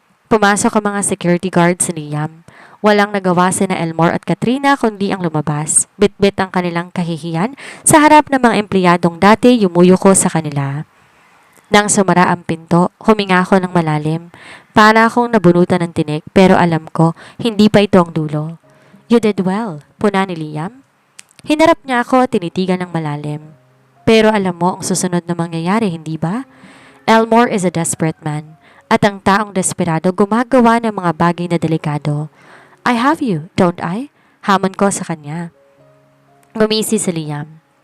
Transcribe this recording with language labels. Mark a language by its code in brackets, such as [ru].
[tl] Pumasok ang mga security guards ni Liam. Walang nagawa sina Elmore at Katrina kundi ang lumabas. Bitbit ang kanilang kahihiyan sa harap ng mga empleyadong dati yumuyuko sa kanila. Nang sumara ang pinto, huminga ako ng malalim. Para akong nabunutan ng tinik pero alam ko hindi pa ito ang dulo. [en] You did well, puna ni Liam. [tl] Hinarap niya ako at tinitigan ng malalim. Pero alam mo ang susunod na mangyayari, hindi ba? Elmore is a desperate man at ang taong desperado gumagawa ng mga bagay na delikado. I have you, don't I? Hamon ko sa kanya. Ngumisi si Liam.